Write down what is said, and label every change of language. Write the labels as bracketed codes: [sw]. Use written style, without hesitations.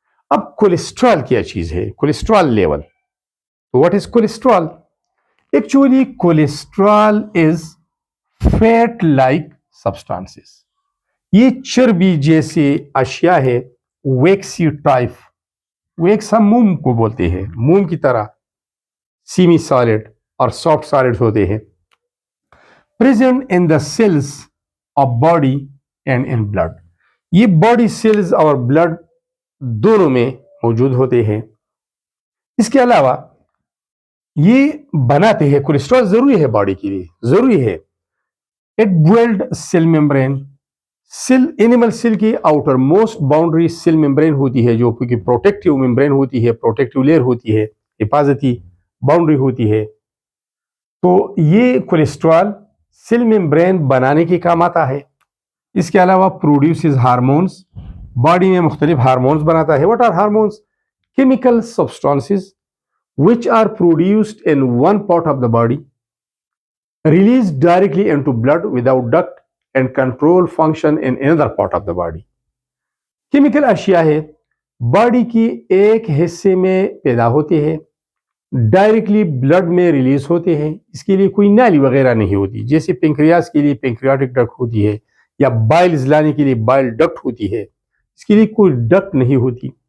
[ur] اب کولیسٹرول کیا چیز ہے؟ [en] Cholesterol level. What is cholesterol? Actually cholesterol is fat like substances. [ur] یہ چربی جیسے اشیاء ہے، ویکسی ٹائپ. ویکس ہم موم کو بولتے ہیں، موم کی طرح سیمی سالڈ اور سافٹ سالڈ ہوتے ہیں. [en] present in the cells of body and in blood. [ur] یہ باڈی سیلز اور بلڈ دونوں میں موجود ہوتے ہیں. اس کے علاوہ یہ بناتے ہیں، کولیسٹرول ضروری ہے باڈی کے لیے، ضروری ہے. [en] It build cell membrane. [ur] Animal cell کی outer most boundary cell membrane ہوتی ہے جو کہ پروٹیکٹیو ممبرین ہوتی ہے، پروٹیکٹیو لیئر ہوتی ہے، حفاظتی باؤنڈری ہوتی ہے. تو یہ کولیسٹرول سیل ممبرین بنانے کے کام آتا ہے. اس کے علاوہ پروڈیوسز ہارمونز. باڈی میں مختلف ہارمونز بناتا ہے. [en] What are hormones? Chemical substances which are produced in one part of the body, released directly into blood without duct and control function in another part of the body. [ur] Chemical اشیاء ہے، body کی ایک حصے میں پیدا ہوتے ہیں، directly blood میں ریلیز ہوتے ہیں. اس کے لیے کوئی نالی وغیرہ نہیں ہوتی. جیسے پنکریاس کے لیے پنکریاٹک ڈکٹ ہوتی ہے یا بائلز لانے کے لیے بائل ڈکٹ ہوتی ہے، اس کے لیے کوئی ڈکٹ نہیں ہوتی.